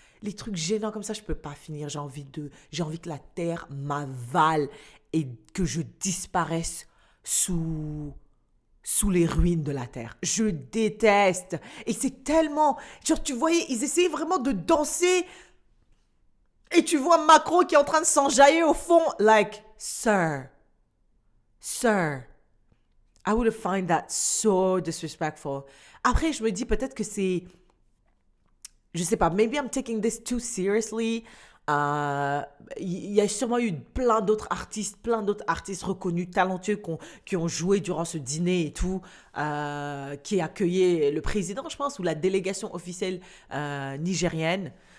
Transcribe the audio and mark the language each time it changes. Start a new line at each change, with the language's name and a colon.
French: Les trucs gênants comme ça, je peux pas finir. J'ai envie que la terre m'avale et que je disparaisse sous les ruines de la terre. Je déteste. Et c'est tellement... Genre, tu voyais, ils essayaient vraiment de danser. Et tu vois Macron qui est en train de s'enjailler au fond.
English: Like, sir. I would find that so disrespectful.
French: Après, je me dis peut-être que c'est... Je sais pas,
English: maybe I'm taking this too seriously.
French: Il y a sûrement eu plein d'autres artistes reconnus, talentueux qui ont joué durant ce dîner et tout, qui accueillaient le président, je pense, ou la délégation officielle nigérienne.